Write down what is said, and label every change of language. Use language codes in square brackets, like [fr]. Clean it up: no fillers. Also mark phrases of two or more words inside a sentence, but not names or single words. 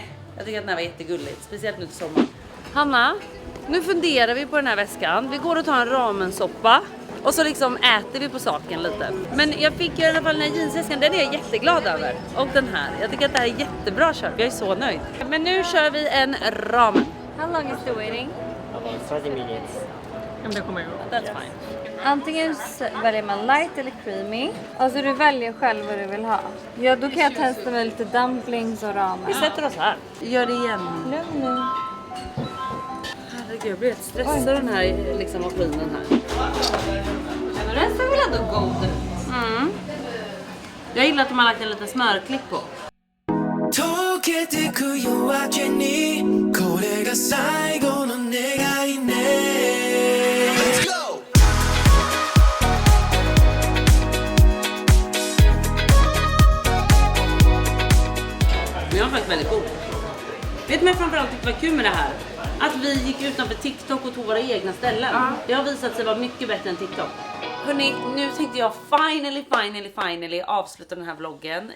[sv] Jag tycker att den här var jättegulligt, speciellt nu till sommaren. Hanna, nu funderar vi på den här väskan. Vi går och tar en ramensoppa. Och så liksom äter vi på saken lite. Men jag fick ju i alla fall den här jeansväskan, den är jag jätteglad över. Och den här, jag tycker att det här är jättebra kört. Jag är så nöjd. Men nu kör vi en ramen. [en] How long is the waiting? About 30 minutes. [sv] Ja, men det kommer ju gå. [en] That's fine. [sv] Antingen väljer man light eller creamy. Alltså du väljer själv vad du vill ha. Ja, då kan jag testa med lite dumplings och ramen. Vi sätter oss här. Gör det igen. Lugn. Herregud, jag blir helt stressad den här liksom maskinen här. Men den ser väl ändå god ut? Mm. Jag gillar att de har lagt en liten smörklick på. [ja] 溶けてく夜明けにこれが最後の願いね [en] Let's go! [sv] Den var faktiskt väldigt god. Vet du vad jag framförallt tyckte var kul med det här? Att vi gick utanför TikTok och tog våra egna ställen. Det har visat sig vara mycket bättre än TikTok. Hörrni, nu tänkte jag finally avsluta den här vloggen.